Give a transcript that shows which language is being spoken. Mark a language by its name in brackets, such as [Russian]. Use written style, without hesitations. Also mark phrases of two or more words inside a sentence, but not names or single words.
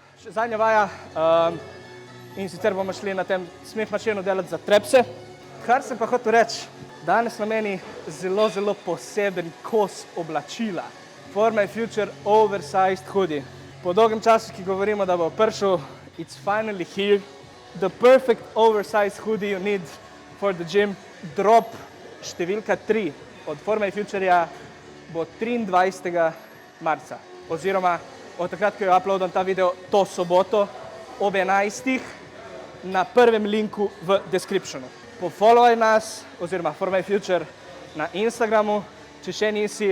[Slovenian] zadnja vaja in sicer bomo šli na tem smeh mašinu delati za trepse. Kar sem pa hotel reči, danes na meni zelo, zelo poseben kos oblačila. [English] For my future oversized hoodie. [Slovenian] Po dolgem času, ki govorimo, da bo prišel, [English] it's finally here. The perfect oversized hoodie you need for the gym. [Slovenian] Drop številka 3 od For my Future bo 23. marca. Oziroma od takrat, ko jo uploadam ta video, to soboto ob 11. na prvem linku v descriptionu. Pofollowaj nas, oziroma For my Future na Instagramu, če še nisi.